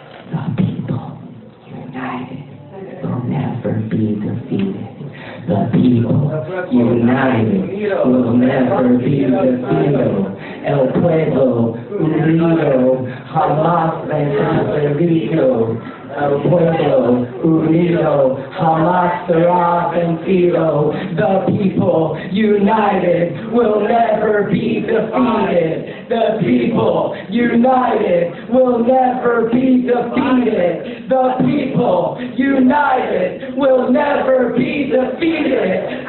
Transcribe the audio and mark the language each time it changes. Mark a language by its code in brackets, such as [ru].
[en] The people united will never be defeated. The people united will never be defeated. [es] El Plaedo, unido, jamás será vencido. El pueblo unido jamás será vencido. [en] The people united will never be defeated. The people united will never be defeated. The people united will never be defeated.